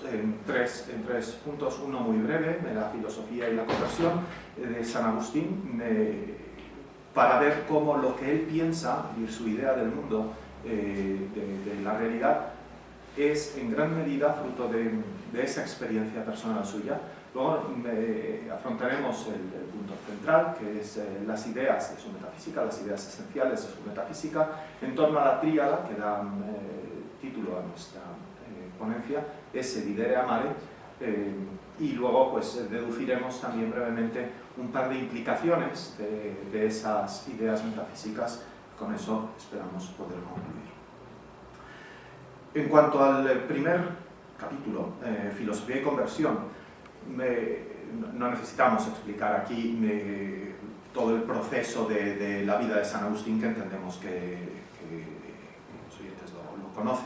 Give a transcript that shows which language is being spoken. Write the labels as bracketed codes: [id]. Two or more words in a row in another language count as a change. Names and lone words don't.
[es] en tres puntos, uno muy breve, de la filosofía y la conversión de San Agustín, para ver cómo lo que él piensa y su idea del mundo, de la realidad, es en gran medida fruto de esa experiencia personal suya. Luego afrontaremos el punto central, que es las ideas de su metafísica, las ideas esenciales de su metafísica, en torno a la tríada que da título a nuestra ponencia, [la] esse videre amare, [es] y luego pues deduciremos también brevemente un par de implicaciones de esas ideas metafísicas. Con eso esperamos poder concluir. En cuanto al primer capítulo, filosofía y conversión, no necesitamos explicar aquí todo el proceso de la vida de San Agustín, que entendemos que los oyentes lo conocen.